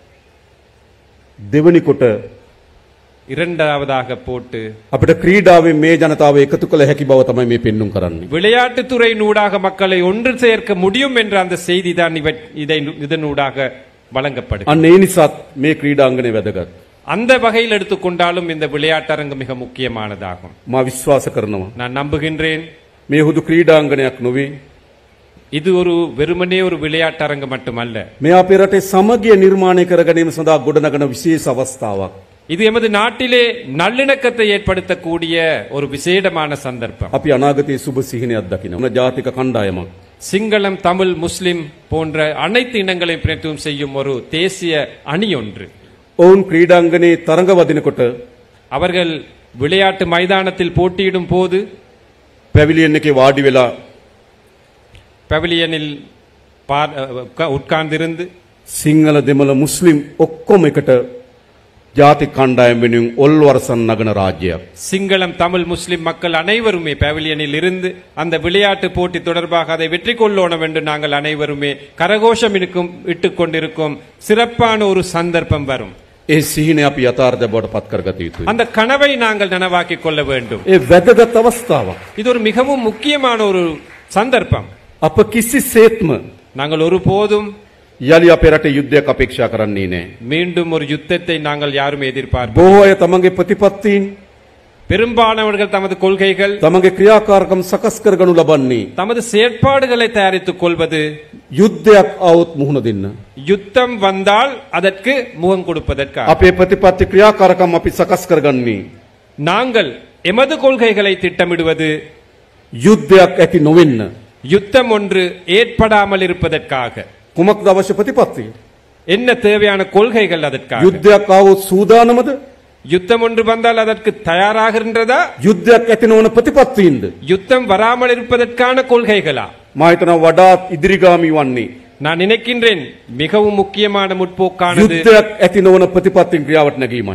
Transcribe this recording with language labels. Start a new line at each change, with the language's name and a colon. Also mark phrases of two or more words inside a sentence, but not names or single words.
Sinhala: දෙවනි කොට
Tamil: இரண்டாவதாக போட்டு
Sinhala: අපිට ක්‍රීඩාවෙන් මේ ජනතාව එකතු කළ හැකි බව තමයි මේ පෙන්눔 කරන්නේ.
Tamil: விளையாட்டுத்துறையினூடாக மக்களை ஒன்று சேர்க்க முடியும் என்ற அந்த செய்தி தான் இதனூடாக வழங்கப்படுகிறது.
Sinhala: අන්න ඒ නිසාත් මේ ක්‍රීඩාංගණය වැදගත්.
Tamil: அந்த வகையில் எடுத்துக்கொண்டாலும் இந்த விளையாட்டரங்கு மிக முக்கியமானதாகும்.
Sinhala: මා විශ්වාස කරනවා
Tamil: நான் நம்புகின்றேன்,
Sinhala: මේ හුදු ක්‍රීඩාංගණයක් නොවේ.
Tamil: இது ஒரு வெறுமனே ஒரு விளையாட்டரங்கு மட்டுமல்ல.
Sinhala: මේ අපේ රටේ සමගිය නිර්මාණය කර ගැනීම සඳහා ගොඩනගන විශේෂ අවස්ථාවක්.
Tamil: இது எமது நாட்டிலே நல்லிணக்கத்தை ஏற்படுத்தக்கூடிய ஒரு விசேடமான சந்தர்ப்பம்.
Sinhala: අපි අනාගතයේ සුබ සිහිනයක් දකිනවා. ජාතික කණ්ඩායමක්.
Tamil: சிங்களம், தமிழ், முஸ்லிம் போன்ற அனைத்து இனங்களையும் பிரதிநிதித்துவம் செய்யும் ஒரு தேசிய அணி ஒன்று.
Sinhala: ඔවුන් ක්‍රීඩාංගණේ තරඟ වදිනකොට
Tamil: அவர்கள் விளையாட்டு மைதானத்தில் போட்டியிடும் போது
Sinhala: පැවිලියන් එකේ වාඩි වෙලා
Tamil: பவிலியனில் உட்கார்ந்திருந்து
Sinhala: සිංහල දෙමළ මුස්ලිම් ඔක්කොම එකට ජාතික කණ්ඩායම් වෙනුවෙන් ඔල්වරසන් නගන ராஜ்‍යයක්.
Tamil: சிங்களம், தமிழ், முஸ்லிம் மக்கள் அனைவருமே பவிலியனில் இருந்து அந்த விளையாட்டு போட்டி தொடர்பாக அதை வெற்றி கொள்ளணும் என்று நாங்கள் அனைவருமே கரகோஷம் இட்டுக் கொண்டிருக்கும் சிறப்பான ஒரு சந்தர்ப்பம் வரும்.
Sinhala: ඒ සිහිනය අපි යථාර්ථය බවට පත් කරගත යුතුයි.
Tamil: அந்த கனவை நாங்கள் நனவாக்கிக் கொள்ள வேண்டும்.
Sinhala: ඒ වැදගත් අවස්ථාවක්.
Tamil: இது ஒரு மிகவும் முக்கியமான ஒரு சந்தர்ப்பம்.
Sinhala: අප කිසිසේත්ම
Tamil: நாங்கள் ஒருபோதும்
Sinhala: යලි අපේ රටේ යුද්ධයක් අපේක්ෂා කරන්නේ නැහැ.
Tamil: மீண்டும் ஒரு யுத்தத்தை நாங்கள் யாரும் எதிர்பார்ப்போம்.
Sinhala: බොහෝ අය තමන්ගේ ප්‍රතිපත්තීන්
Tamil: பெரும்பாலானவர்கள் தமது கொள்கைகள்,
Sinhala: තමන්ගේ ක්‍රියාකාරකම් සකස් කරගනු ලබන්නේ
Tamil: தமது செயற்பாடுகளை தயாரித்துக் கொள்வது
Sinhala: යුද්ධයක් આવොත් මුහුණ දෙන්න.
Tamil: யுத்தம் வந்தால் அதற்கு முகம் கொடுப்பதற்காக.
Sinhala: අපේ ප්‍රතිපත්ති ක්‍රියාකාරකම් අපි සකස් කරගන්නේ
Tamil: நாங்கள் எமது கொள்கைகளை திட்டமிடுவது
Sinhala: යුද්ධයක් ඇති නොවෙන්න.
Tamil: யுத்தம் ஒன்று ஏற்படாமல் இருப்பதற்காக.
Sinhala: කුමක්ද අවශ්‍ය ප්‍රතිපත්තිය?
Tamil: என்ன தேவையான கொள்கைகள் அதற்காக?
Sinhala: යුද්ධයක් આવොත් සූදානමද?
Tamil: யுத்தம் ஒன்று வந்தால் அதற்கு தயாராகின்றதா?
Sinhala: යුද්ධයක් ඇති නොවන ප්‍රතිපත්තීන්ද?
Tamil: யுத்தம் வராமல் இருப்பதற்கான கொள்கைகளா?
Sinhala: මා හිතනවා වඩාත් ඉදිරිගාමී වන්නේ
Tamil: நான் நினைக்கின்றேன் மிகவும் முக்கியமான முற்போக்கானது
Sinhala: යුද්ධයක් ඇති නොවන ප්‍රතිපත්තීන් ක්‍රියාවට නැගීමයි.